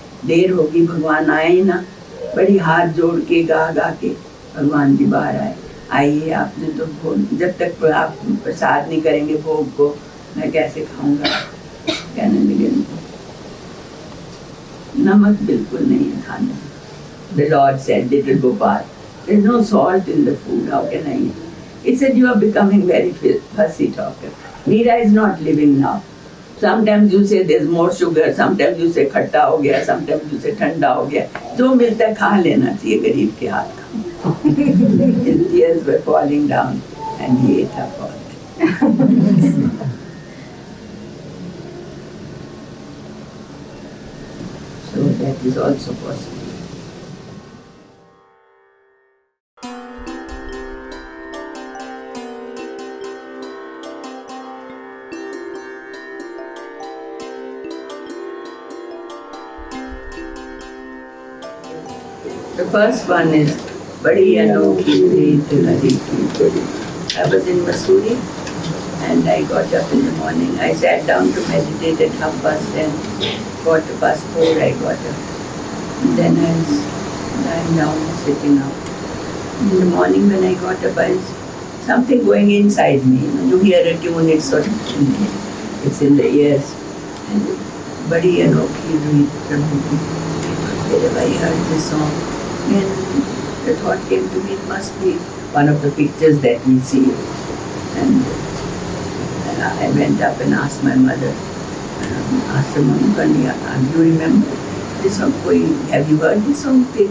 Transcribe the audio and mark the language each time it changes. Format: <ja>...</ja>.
<hi>देर होगी, भगवान आए ही ना। बड़ी हाथ जोड़ के गा गा के भगवान जी बाहर आए, आइए आपने तो भोग, जब तक आप प्रसाद नहीं करेंगे भोग को मैं कैसे खाऊंगा। कहने लगे नमक बिल्कुल नहीं है खाने।</hi> <en>The Lord said, little Gopal, there is no salt in the food, how can I eat? He said, you are becoming very fussy talker. Meera is not living now. Sometimes you say there's more sugar, sometimes you say</en> <hi>खट्टा हो गया,</hi> <en>sometimes you say</en> <hi>ठंडा हो गया। जो मिलता है खा लेना चाहिए गरीब के हाथ का।</hi> <en>His tears were falling down and he ate up all that. So that is also possible. The first one is</en> <hi>बड़ी अनोखी रीत हरी की बड़ी।</hi> <en>I was in Mussoorie and I got up in the morning. I sat down to meditate at 10:30, 4:45 I got up. And then I was lying down, sitting up. In the morning when I got up, I was something going inside me. You hear a tune, it's sort of it's in the ears.</en> <hi>And बड़ी अनोखी रीत प्रभु की।</hi> <en>Whenever I heard this song, and the thought came to me, it must be one of the pictures that we see. And I went up and asked my mother, asked her, Mummy, you remember this song? Have you heard this song?</en>